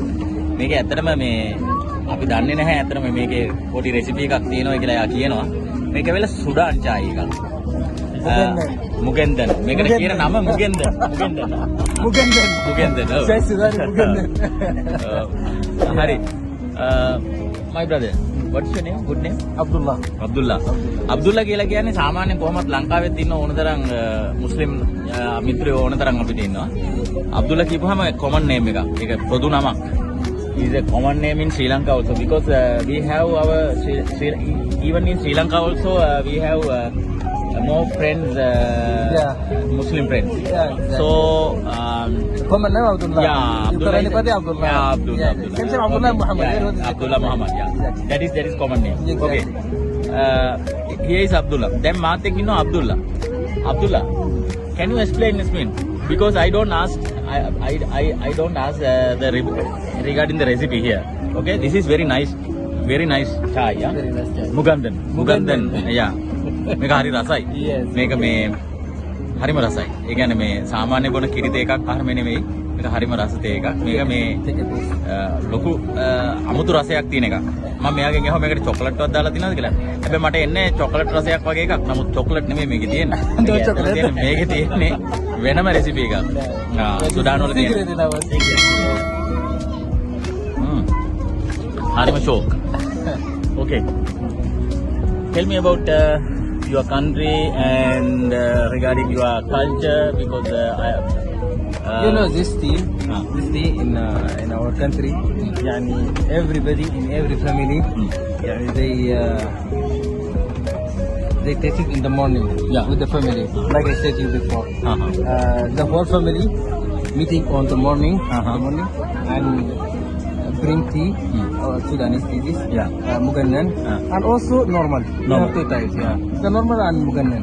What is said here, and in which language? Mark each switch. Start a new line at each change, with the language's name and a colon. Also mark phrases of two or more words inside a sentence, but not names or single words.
Sinhala: මේක ඇත්තටම මේ අපි දන්නේ නැහැ ඇත්තටම මේකේ පොඩි රෙසිපි එකක් තියෙනවා කියලා එයා කියනවා. මේක වෙලා සුඩාන් චායි එකක්. මුගෙන්දන්. මේකට කියන නම මුගෙන්දන්. හරි.
English: My brother, what's your name?
Sinhala: Good name? Abdullah කියලා කියන්නේ සාමාන්‍යයෙන් කොහොමද ලංකාවෙත් ඉන්න ඕනතරම් මුස්ලිම් මිත්‍රයෝ ඕනතරම් අපිට ඉන්නවා. Abdullah කියපුවාම
English: common name
Sinhala: එකක්. ඒක පොදු නමක්.
English: Is a common name in Sri Lanka also because we have our even in Sri Lanka also we have more friends, Muslim friends. So common name Abdullah. Abdullah. Abdullah Muhammad. Abdullah Muhammad. That is common name. Okay. Here is Abdullah. Then Matek, you know Abdullah. Can you explain this mean? Because I don't ask regarding the recipe here. Okay, this is very nice chai. Yeah. Very nice chai. Mugandan. Yeah.
Sinhala: මේක හරි රසයි. මේක මේ හරිම රසයි. ඒ කියන්නේ මේ සාමාන්‍ය බොන කිරි තේ එකක් අහරම නෙමෙයි. මේක හරිම රස තේ එකක්. මේක මේ ලොකු අමුතු රසයක් තියෙන එකක්. මම මෙයාගෙන් අහුවා මේකට චොකලට් එකක් දාලා තියෙනවද කියලා. හැබැයි මට එන්නේ චොකලට් රසයක් වගේ එකක්. නමුත් චොකලට් නෙමෙයි මේකේ තියෙන්නේ. මේකේ තියෙන්නේ වෙනම රෙසිපි එකක්. සුඩාන් වල තියෙන. හරිම ෂෝක්.
English: Okay. Tell me about your country and regarding your culture because you know this tea in our country yani everybody in every family yani they take it in the morning with the family like I said to you before the whole family meeting on the morning and green tea or Sudanese tea mugannan and also normal two types the normal and Mugannan.